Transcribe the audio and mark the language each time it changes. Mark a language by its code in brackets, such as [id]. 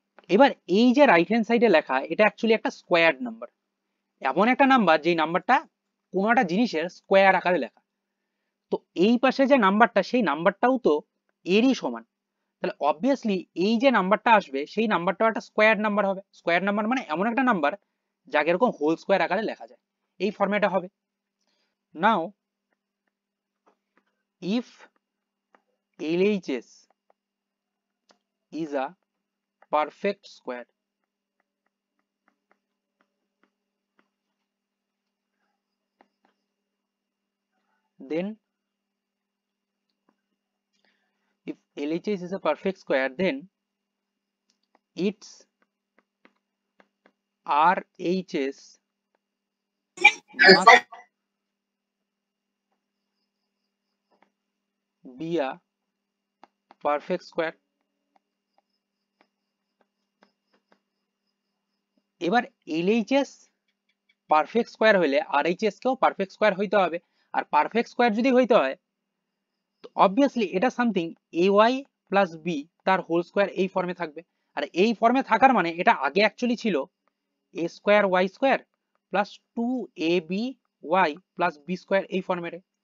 [bn] এবার এই যে রাইট হ্যান্ড সাইডে লেখা এটা অ্যাকচুয়ালি একটা স্কোয়ার্ড নাম্বার, এমন একটা নাম্বার যেই নাম্বারটা কোনো একটা জিনিসের স্কোয়ার আকারে লেখা। তো এই পাশে যে নাম্বারটা সেই নাম্বারটাও তো এরই সমান, তাহলে অবভিয়াসলি এই যে নাম্বারটা আসবে সেই নাম্বারটাও একটা স্কোয়ার নাম্বার হবে। স্কোয়ার নাম্বার মানে এমন একটা নাম্বার যাকে এরকম হোল স্কোয়ার আকারে লেখা যায়, এই ফরম্যাটে হবে। [en] Now if LHS is a perfect square, then if LHS is a perfect square, then its RHS must be a perfect square. [bn] এবার LHS পারফেক্ট স্কোয়ার হলে RHS কেও পারফেক্ট স্কোয়ার হইতে হবে, আর পারফেক্ট স্কোয়ার যদি হইতে হয় তো অবভিয়াসলি এটা সামথিং AY প্লাস বি তার হোল স্কোয়ার এই ফর্মে থাকবে। আর এই ফর্মে থাকার মানে এটা আগে অ্যাকচুয়ালি ছিল a square y square plus 2aby plus B square এই ফর্মেটে।